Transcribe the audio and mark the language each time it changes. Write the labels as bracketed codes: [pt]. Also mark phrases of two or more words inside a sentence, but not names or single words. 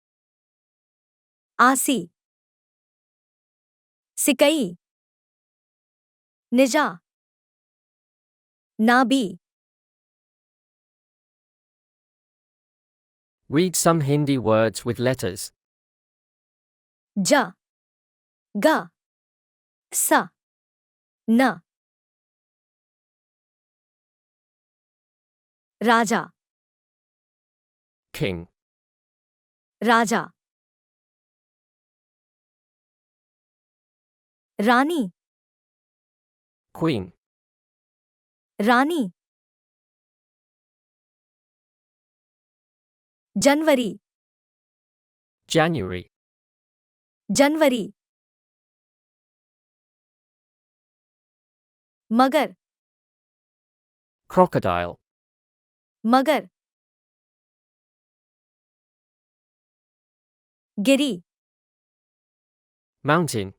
[en] Asi. Sikai. Nija. Nabi. Read some Hindi words with letters. [hi] Ja. Ga. Sa. Na. Raja. [en] King. [hi] Raja. Rani. [en] Queen. [hi] Rani. Janwari. [en] January. [hi] Janwari. Magar. [en] Crocodile. [hi] Magar. Giri. [en] Mountain.